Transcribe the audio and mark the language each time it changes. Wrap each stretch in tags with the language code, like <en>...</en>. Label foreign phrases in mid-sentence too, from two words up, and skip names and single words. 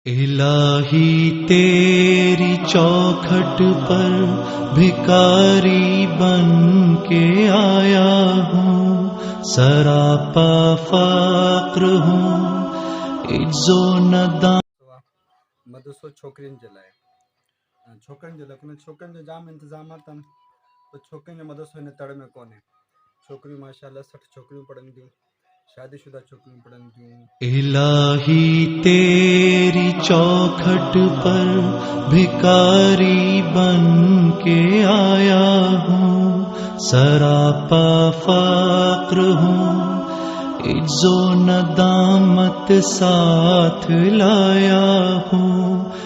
<ur>الہی تیری چوکھٹ پر بھکاری بن کے آیا ہوں، سراپا فقر ہوں، عجز و ندامت</ur> <sd>مدرسو छोकिरियुनि जे लाइ छोकिरनि जे लाइ छोकिरनि जो जाम इंतज़ामात आहिनि, पर छोकिरियुनि जो मदरसो हिन तड़ में कोन्हे। छोकिरियूं माशाल्लाह 60 छोकिरियूं पढ़नि थियूं, शादीशुदा छोकिरियूं पढ़नि थियूं।</sd> <ur>الہی تیری چوکھٹ پر بھکاری بن کے آیا ہوں، سراپا فقر ہوں، عجز و ندامت ساتھ لایا ہوں۔</ur>